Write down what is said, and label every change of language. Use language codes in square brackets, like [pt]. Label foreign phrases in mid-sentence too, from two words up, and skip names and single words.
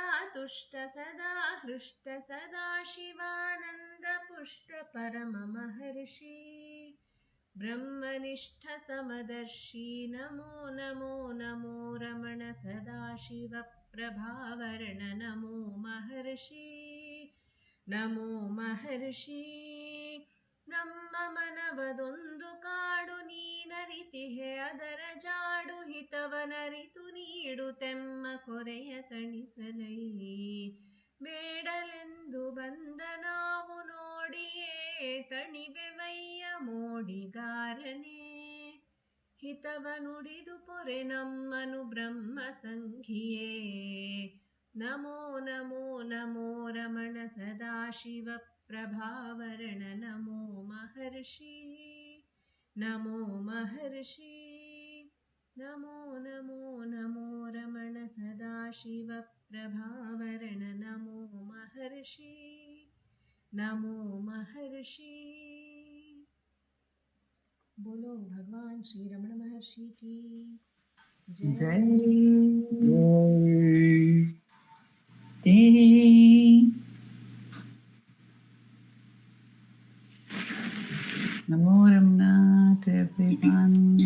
[sa] तुष्ट सदा हृष्ट सदा शिवानंद पुष्ट परम महर्षि ब्रह्मनिष्ठ समदर्शी नमो नमो नमो रमण सदाशिव प्रभावरण नमो महर्षि नमो महर्षि [kn] ನಮ್ಮ ಮನವದೊಂದು ಕಾಡು ನೀನರಿತಿಹೆ ಅದರ ಜಾಡು ಹಿತವನರಿತು ನೀಡುತ್ತೆಮ್ಮ ಕೊರೆಯ ತಣಿಸಲೈ ಬೇಡಲೆಂದು ಬಂದ ನಾವು ನೋಡಿಯೇ ತಣಿವೆವಯ್ಯ ಮೋಡಿಗಾರನೇ ಹಿತವ ನುಡಿದು ಪೊರೆ ನಮ್ಮನು ಬ್ರಹ್ಮ ಸಂಘಿಯೇ [sa] ನಮೋ ನಮೋ ನಮೋ ರಮಣ ಸದಾಶಿವ ಪ್ರಭಾವರಣ ನಮೋ महर्षि नमो महर्षि नमो नमो नमो रमण सदाशिव प्रभावरण नमो महर्षि नमो महर्षि [hi] बोलो भगवान श्री रमण महर्षि की जय जय Jai. [sa] नमो रमण [en] to everyone.